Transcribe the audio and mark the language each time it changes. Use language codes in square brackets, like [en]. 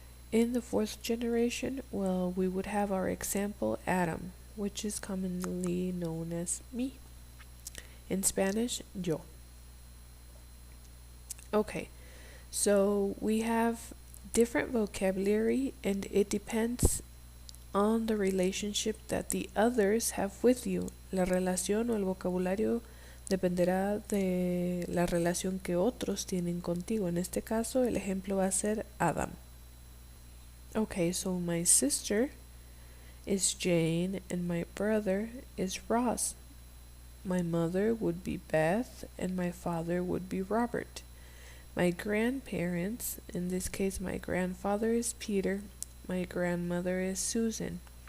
[en] In the fourth generation, well, we would have our example Adam, which is commonly known as me. In Spanish, yo. Okay, so we have different vocabulary and it depends on the relationship that the others have with you. [es] La relación o el vocabulario dependerá de la relación que otros tienen contigo. En este caso, el ejemplo va a ser Adam. [en] Okay, so my sister is Jane and my brother is Ross. My mother would be Beth and my father would be Robert. My grandparents, in this case my grandfather is Peter, my grandmother is Susan.